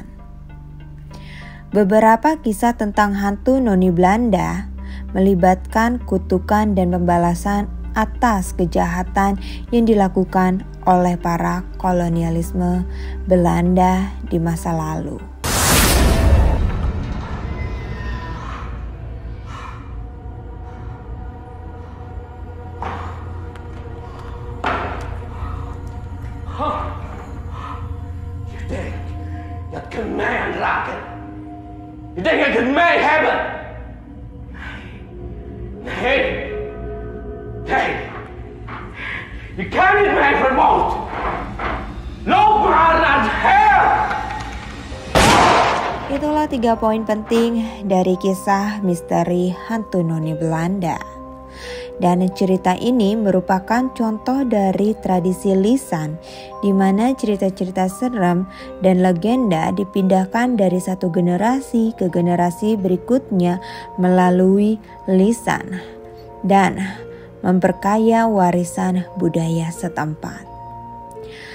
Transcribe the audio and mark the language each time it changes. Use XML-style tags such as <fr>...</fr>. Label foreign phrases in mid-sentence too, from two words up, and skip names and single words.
<id>Beberapa kisah tentang hantu noni Belanda melibatkan kutukan dan pembalasan atas kejahatan yang dilakukan oleh para kolonialisme Belanda di masa lalu.</id> <nl>Je kunt mij aanraken. Je denkt je kunt mij hebben. Nee. Nee. Je kan niet mij vermoorden. Loop maar naar het hel.</nl> <id>Itulah 3 poin penting dari kisah misteri hantu noni Belanda. Dan cerita ini merupakan contoh dari tradisi lisan, di mana cerita-cerita serem dan legenda dipindahkan dari satu generasi ke generasi berikutnya melalui lisan dan memperkaya warisan budaya setempat.</id>